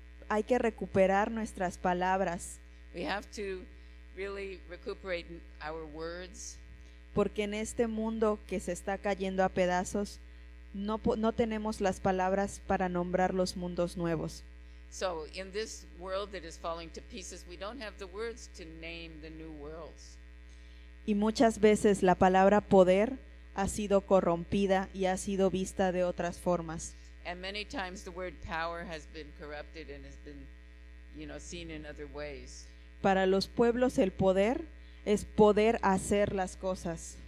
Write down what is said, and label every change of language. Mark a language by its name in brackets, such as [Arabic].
[Spanish] Hay que recuperar nuestras palabras, [English] We have to really recuperate our words, [Spanish] porque en este mundo que se está cayendo a pedazos, no tenemos las palabras para nombrar los mundos nuevos. [English] so in this world that is falling to pieces, we don't have the words to name the new worlds. [Spanish] Y muchas veces la palabra poder ha sido corrompida y ha sido vista de otras formas. [English] And many times the word power has been corrupted and has been, seen in other ways. [Spanish] Para los pueblos el poder es poder hacer las cosas.